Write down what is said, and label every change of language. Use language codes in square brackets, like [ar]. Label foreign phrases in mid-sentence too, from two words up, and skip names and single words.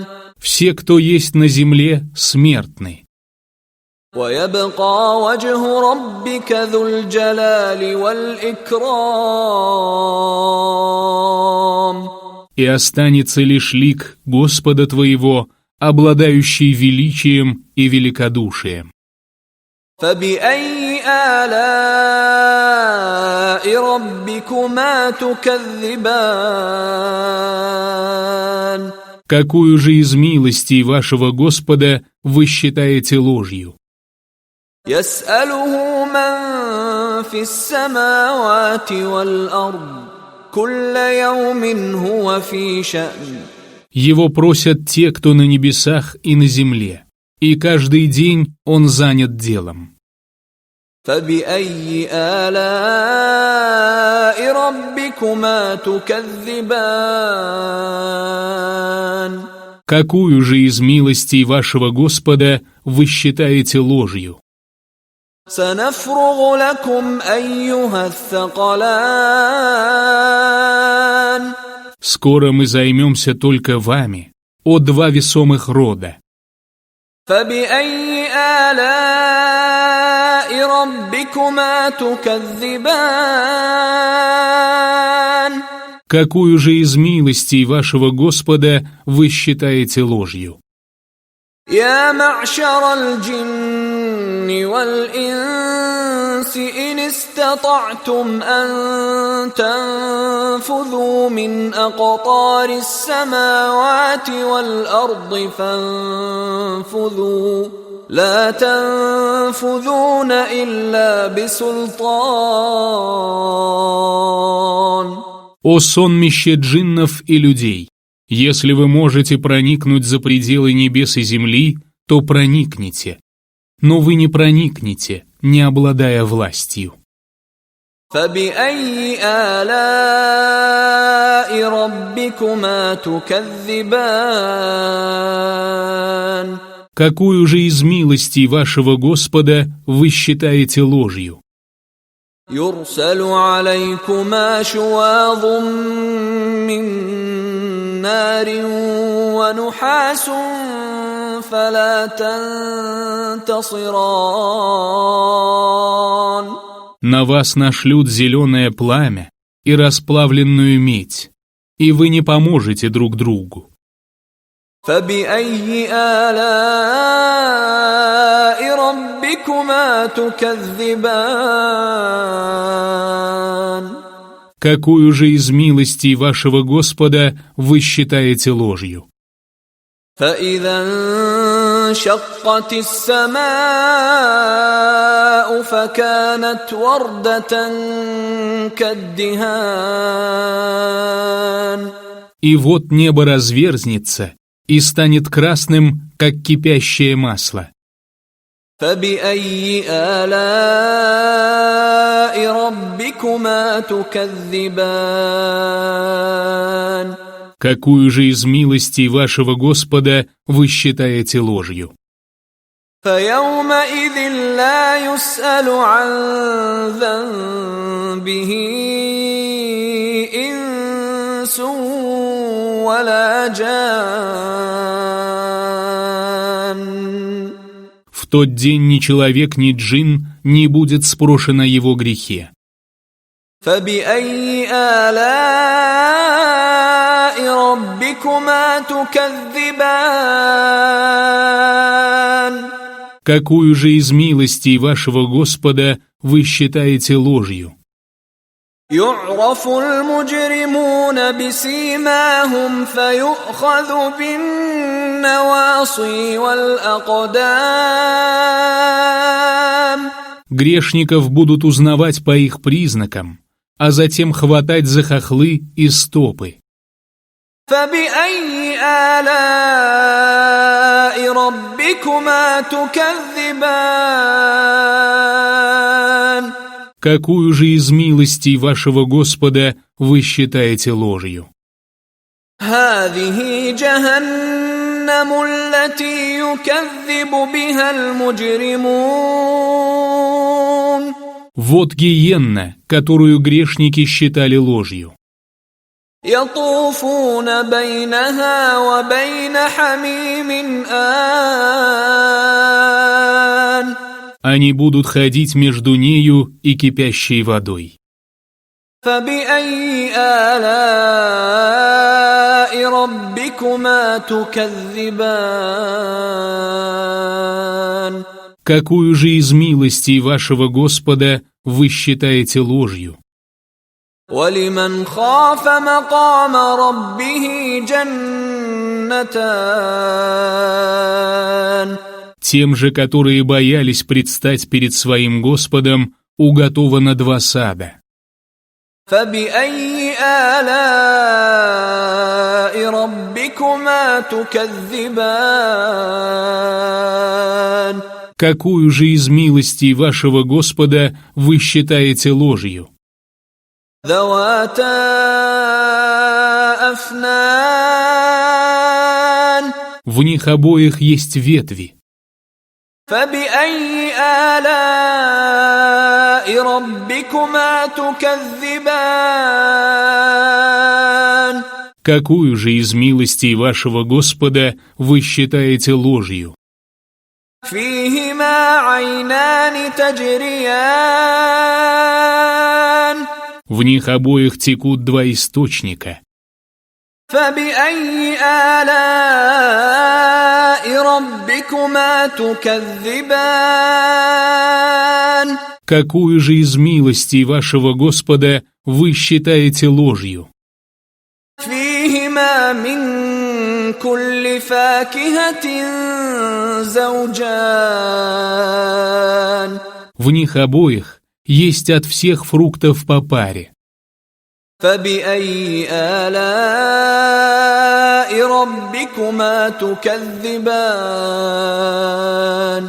[ru] Все, кто есть на земле, смертны. [ar] ويبقى وجه ربك ذو الجلال والإكرام [ru] И останется лишь лик Господа твоего, обладающий величием и великодушием. [ar] فبأي آلاء ربكما تكذبان [ru] Какую же из милостей вашего Господа вы считаете ложью? [ar] يسأله من في السماوات والأرض كل يوم هو في شأن [ru] Его просят те, кто на небесах и на земле, и каждый день он занят делом. [ar] فبأي آلاء ربكما تكذبان [ru] Какую же из милостей вашего Господа вы считаете ложью? [ar] سنفرغ لكم أيها الثقلان [ru] Скоро мы займемся только вами, о два весомых рода. [ar] فبأي آلاء ربكما تكذبان [ru] Какую же из милостей вашего Господа вы считаете ложью? [ar] يا معشر الجن والإنس إن استطعتم أن تنفذوا من أقطار السماوات والأرض فانفذوا لا تنفذون إلا بسلطان [ru] О сонмище джиннов и людей! Если вы можете проникнуть за пределы небес и земли, то проникните. Но вы не проникнете, не обладая властью. [ar] فبأي آلاء ربكما تكذبان [ru] Какую же из милостей вашего Господа вы считаете ложью? [ar] يرسل عليكما شواظ من نار ونحاس فلا تنتصران [ru] На вас нашлют зеленое пламя и расплавленную медь, и вы не поможете друг другу. [ar] فبأي آلاء ربكما تكذبان [ru] Какую же из милостей вашего Господа вы считаете ложью? [ar] فإذا انشقت السماء فكانت وردة كالدهان [ru] И вот небо разверзнется и станет красным, как кипящее масло. [ar] فبأي آلاء ربكما تكذبان [ru] Какую же из милостей вашего Господа вы считаете ложью? [ar] فيومئذ لا يسأل عن ذنبه إنس ولا جان [ru] В тот день ни человек, ни джин не будет спрошен о его грехе. [ar] فبأي آلاء ربكما تكذبان [ru] Какую же из милостей вашего Господа вы считаете ложью? [ar] يعرف المجرمون بسيماهم فيؤخذ بالنواصي والأقدام [ru] Грешников будут узнавать по их признакам, а затем хватать за хохлы и стопы. [ar] فبأي آلاء ربكما تكذبان [ru] Какую же из милостей вашего Господа вы считаете ложью? [ar] هذه جهنم التي يكذب بها المجرمون [ru] Вот гиенна, которую грешники считали ложью. [ar] يطوفون بينها وبين حميم آن [ru] Они будут ходить между нею и кипящей водой. [ar] فبأي آلاء ربكما تكذبان [ru] Какую же из милостей вашего Господа вы считаете ложью? [ar] ولمن خاف مقام ربه جنتان [ru] Тем же, которые боялись предстать перед своим Господом, уготовано 2 сада. [ar] فبأي آلاء ربكما تكذبان [ru] Какую же из милостей вашего Господа вы считаете ложью? [ar] ذواتا أفنان [ru] В них обоих есть ветви. [ar] فبأي آلاء ربكما تكذبان [ru] Какую же из милостей вашего Господа вы считаете ложью? [ar] فيهما عينان تجريان [ru] В них обоих текут 2 источника. [ar] فبأي آلاء ربكما تكذبان [ru] Какую же из милостей вашего Господа вы считаете ложью? [ar] فيهما من كل فاكهة زوجان [ru] В них обоих есть от всех фруктов по паре. [ar] فبأي آلاء ربكما تكذبان